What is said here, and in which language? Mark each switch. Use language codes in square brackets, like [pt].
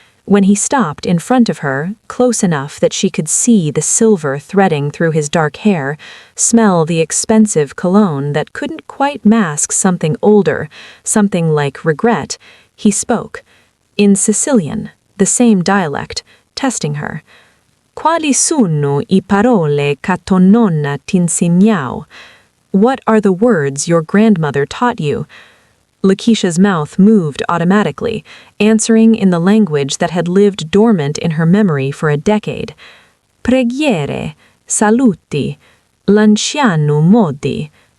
[en] When he stopped in front of her, close enough that she could see the silver threading through his dark hair, smell the expensive cologne that couldn't quite mask something older, something like regret, he spoke. In Sicilian, the same dialect, testing her. [it] Quali sono I parole che tua nonna t'insegnò? [en] What are the words your grandmother taught you? Lakeisha's mouth moved automatically, answering in the language that had lived dormant in her memory for a decade. [it] Preghiere, saluti, l'anciano modi.